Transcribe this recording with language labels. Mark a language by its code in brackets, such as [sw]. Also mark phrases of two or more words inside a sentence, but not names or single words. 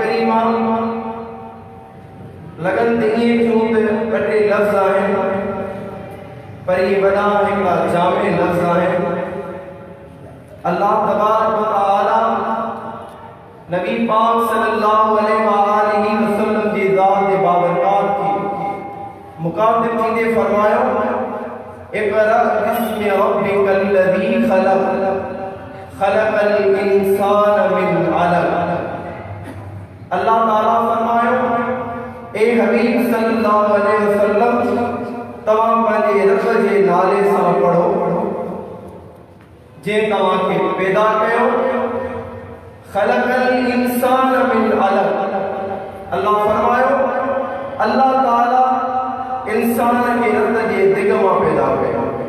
[sd] करीमा लगन दिए क्यों ते कटे लफ्ज़ आहिनि पर ये वॾा हिकिड़ा जामे लफ्ज़ आहिनि। [ar] الله تبارك وتعالى [sd] नबी पाक [ar] صلى الله عليه وسلم [sd] जी ज़ात बाबरकात की मुकातिब थींदे फरमायो [ar] اقرأ باسم ربك الذي خلق خلق الإنسان من علق. [sd] अल्लाह ताला फरमायो ए हबीब [ar] صلى الله عليه وسلم [sd] तव्हां पंहिंजे रब जे नाले सां पढ़ो जे तव्हां खे पैदा कयो। [ar] خلق الإنسان من علق. [sd] अल्लाह फरमायो अल्लाह ताला इंसान खे रत जे दिग मां पैदा कयो।